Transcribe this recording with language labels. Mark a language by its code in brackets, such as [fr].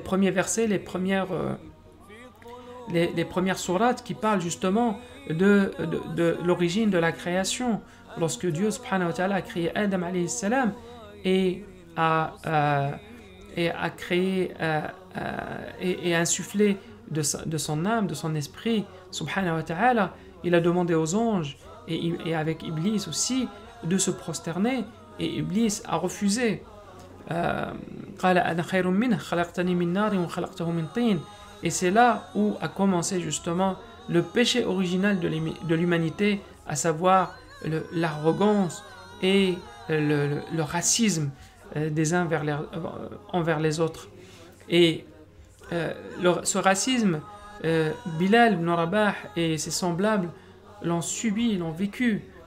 [fr] versets, les premières sourates qui parlent justement de l'origine de la création, lorsque Dieu subhanahu wa ta'ala a créé Adam alayhi salam et a créé et insufflé de son âme, de son esprit subhanahu wa ta'ala, il a demandé aux anges et avec Iblis aussi de se prosterner, et Iblis a refusé. [ar] قال أنا خير منه خلقتني من نار وخلقته من طين. [fr] Et c'est là où a commencé justement le péché original de l'humanité, à savoir l'arrogance et le racisme des uns envers les autres. Et ce racisme, Bilal ibn Rabah et ses semblables l'ont subi, l'ont vécu.